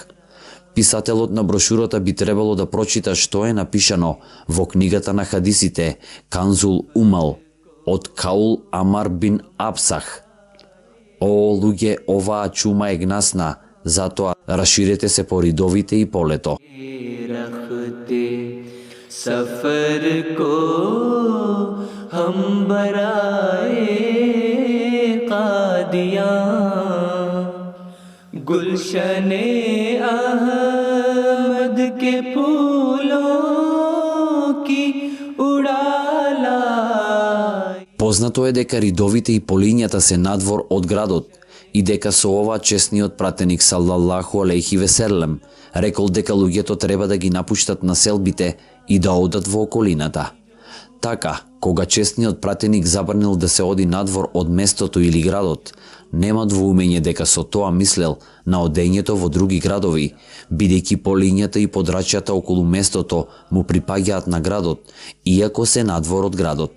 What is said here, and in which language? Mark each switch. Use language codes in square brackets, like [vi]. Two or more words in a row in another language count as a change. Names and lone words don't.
[mk] Писателот на брошурата би требало да прочита што е напишано во книгата на хадисите Канзул Умал од Каул Амар бин Абсах. О, луѓе, оваа чума е гнасна, затоа раширете се по ридовите и полето. [ur] سفر کو ہم برائے قادیاں گلشنِ احمد کے پھولوں کی اڑالا. [mk] Познато е дека ридовите и полињата се надвор од градот и дека со ова честниот пратеник [ar] صلى الله عليه وسلم [mk] рекол дека луѓето треба да ги напуштат населбите и да одат во околината. Така, кога честниот пратеник забранил да се оди надвор од местото или градот, нема двоумење дека со тоа мислел на одењето во други градови, бидејќи полињата и подрачјата околу местото му припаѓаат на градот, иако се надвор од градот.